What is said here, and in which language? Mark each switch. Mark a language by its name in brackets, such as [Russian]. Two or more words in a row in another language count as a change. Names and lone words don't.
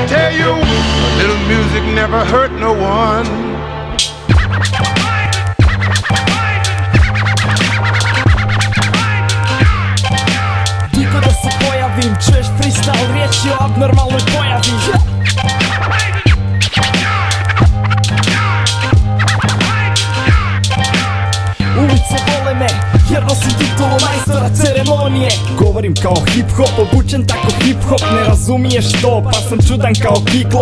[English] tell you, a little music never hurt no one. [Bosnian] Diko da se pojavim, čuješ freestyle, riječi o abnormalnoj pojavi. Ulice vole me, jer nosim titulu majstora ceremonije. Govorim kao hip-hop, obučen tako hip-hop. Ne razumiješ to, pa sam čudan kao kiklop.